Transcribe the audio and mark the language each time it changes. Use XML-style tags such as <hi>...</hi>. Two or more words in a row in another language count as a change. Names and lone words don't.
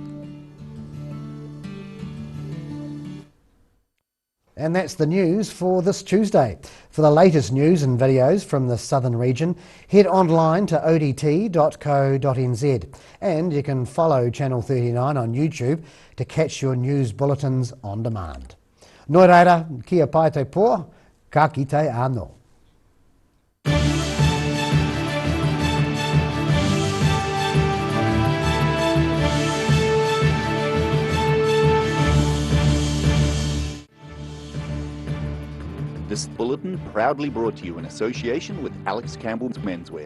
<en>And that's the news for this Tuesday. For the latest news and videos from the southern region, head online to odt.co.nz. And you can follow Channel 39 on YouTube to catch your news bulletins on demand.</en> <mi>Nō reira, kia pai te pō, ka kite anō.</mi> <en>This bulletin proudly brought to you in association with Alex Campbell's Menswear.</en>